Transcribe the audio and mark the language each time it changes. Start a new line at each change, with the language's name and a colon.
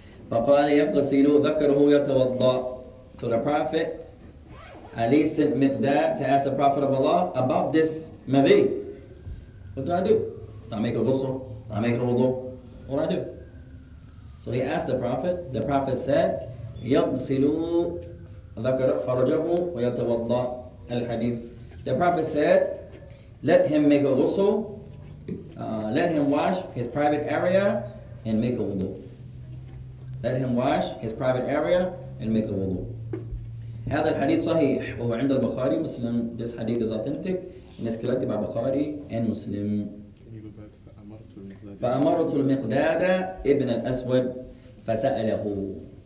Arabic: فقال يغسل ذكره يتوضأ.
English: So the Prophet Ali sent Miqdad to ask the Prophet of Allah about this madhi. What do? Do I make a ghusl? Do I make a wudu? What do? So he asked the Prophet. The Prophet said,
Arabic: يَغْسِلُ ذَكَرَ فَرَجَهُ وَيَتَوَضَّأ al-hadith.
English: The Prophet said, let him make a ghusl, let him wash his private area and make a wudu. Let him wash his private area and make a wudu.
Arabic: هذا الحديث صحيح وهو عند البخاري مسلم.
English: This hadith is authentic and is collected by Bukhari and Muslim. Can you go back?
Arabic: فأمرت المقداد ابن الأسود فسأله.